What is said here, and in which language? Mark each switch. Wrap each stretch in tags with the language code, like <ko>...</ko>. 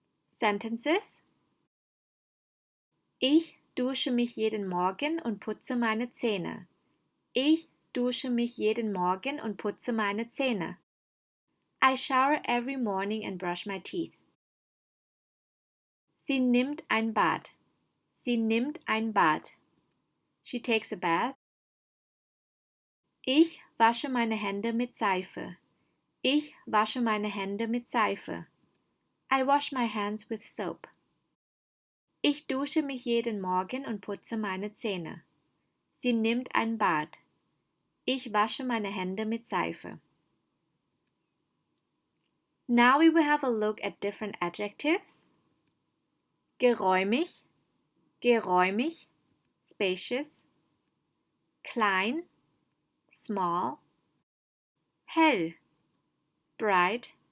<de>Sentences: Ich dusche mich jeden Morgen und putze meine Zähne. Ich dusche mich jeden Morgen und putze meine Zähne.</de> <en>I shower every morning and brush my teeth.</en> <de>Sie nimmt ein Bad. Sie nimmt ein Bad.</de> <en>She takes a bath.</en> <de>Ich wasche meine Hände mit Seife. Ich wasche meine Hände mit Seife.</de> <en>I wash my hands with soap.</en> <de>Ich dusche mich jeden Morgen und putze meine Zähne. Sie nimmt ein Bad. Ich wasche meine Hände mit Seife.</de> <en>Now we will have a look at different adjectives.</en> <de>Geräumig, geräumig, spacious. Klein, small. Hell, bright.</de>